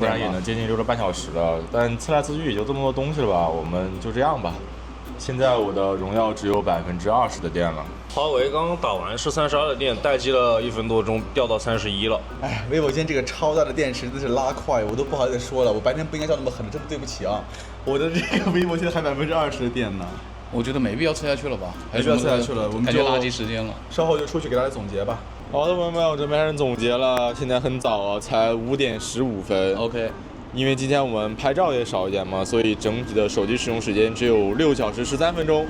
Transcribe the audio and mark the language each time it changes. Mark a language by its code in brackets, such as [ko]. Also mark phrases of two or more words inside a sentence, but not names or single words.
[zh] 不然也能接近6個半小時了。但刺來刺去也就這麼多東西了吧，我們就這樣吧。現在我的榮耀只有20%的電了。華為剛剛打完是32的電，待機了1分多鐘，掉到31了。哎，vivo 今天這個超大的電池真是拉快，我都不好意思說了，我白天不應該叫那麼狠，真的對不起啊。我的這個 vivo 現在還20%的電呢。我覺得沒必要測下去了吧？沒必要測下去了，我們就垃圾時間了。稍後就出去給大家總結吧。好的，朋友們，我這邊開始總結了。現在很早啊，才5點15分。 OK。因為今天我們拍照也少一點嘛，所以整體的手機使用時間只有6小時13分鐘。